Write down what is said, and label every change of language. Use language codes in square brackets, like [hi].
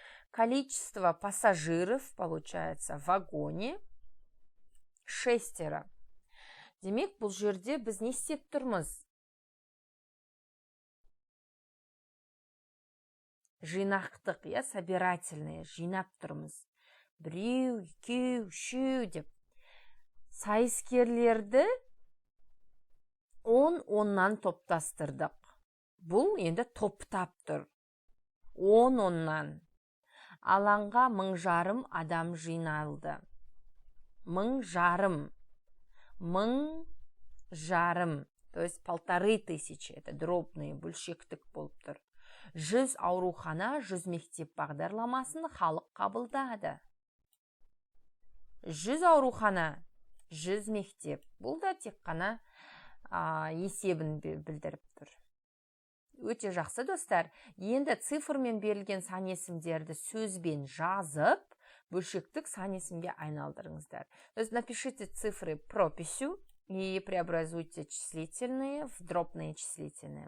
[ru] Количество пассажиров, получается, в вагоне 6. [kk] Демек, бұл жерде біз не істеп тұрмыз? Жинақтық, собирательные, жинап тұрмыз. 1, 2, 3 деп. Сайыскерлерді 10-10-нан топтастырдық. Бұл енді топтап тұр. 10-10-нан. Алаңға 1000 адам жиналды. 1000. [ru] 1000. То есть 1500. Это дробный, [kk] бөлшектік болып тұр. 100 аурухана, 100 мектеп бағдарламасын халық қабылдады. 100 аурухана, 100 мектеп. Бұл да тек қана есебін білдіріп тұр. Өте жақсы, достар. Енді цифрмен берілген сан есімдерді сөзбен жазып, бөлшектік сан есімге айналдырыңыздар. [ru] То есть напишите цифры прописью и преобразуйте числительные в дробные числительные.